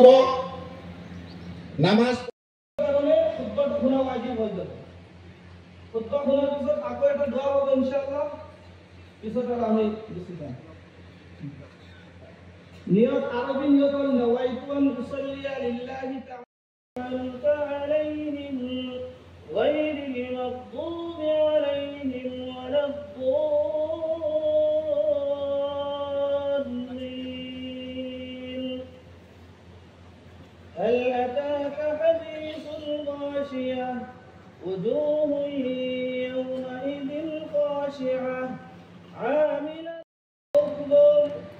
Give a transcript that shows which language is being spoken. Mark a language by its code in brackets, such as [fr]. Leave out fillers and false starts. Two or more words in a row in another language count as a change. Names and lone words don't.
[as] নামাজ খুতবা শুনা ৱাজিব হৈ যাব। খুতবা শুনাৰ পিছত আকৌ এটা দোৱা হ'ব ইনশাআল্লাহ। পিছত আমি গুচি যাম। নিয়ত আৰবী নিয়ত হ'ল [ar] نويت أن أصلي لله تعالى عليهم غير المغضوب عليهم ولا الضالين. هل أتاك حديث الغاشية وجوه يومئذ خاشعة عاملة ناصبة